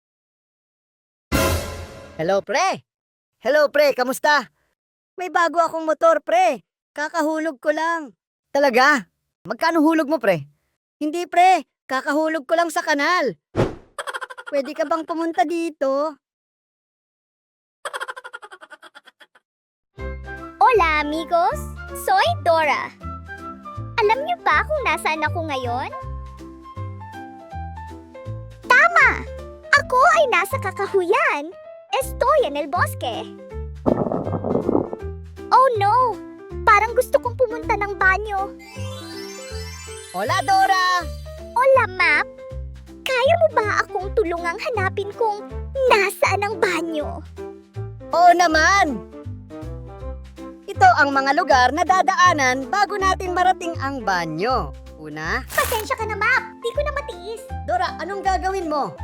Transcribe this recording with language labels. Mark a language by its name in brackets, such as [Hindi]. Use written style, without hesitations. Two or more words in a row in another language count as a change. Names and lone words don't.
[Filipino] Hello, pre. Kamusta? May bago akong motor, pre. Kakahulog ko lang. Talaga? Magkano hulog mo, pre? Hindi, pre. Kakahulog ko lang sa kanal. Pwede ka bang pumunta dito? [Spanish] Hola, amigos. Soy Dora. [Filipino] Alam niyo ba kung nasaan ako ngayon? Tama! Ako ay nasa Kakahuyan. [Spanish] Estoy en el bosque. [English] Oh no! [Filipino] Parang gusto kong pumunta ng banyo. [Spanish] Hola, Dora! Hola, Map. [Filipino] Kaya mo ba akong tulungang hanapin kung nasaan ang banyo? Oo naman! Ito ang mga lugar na dadaanan bago natin marating ang banyo. Una, Pasensya ka na, Map. Di ko na matiis.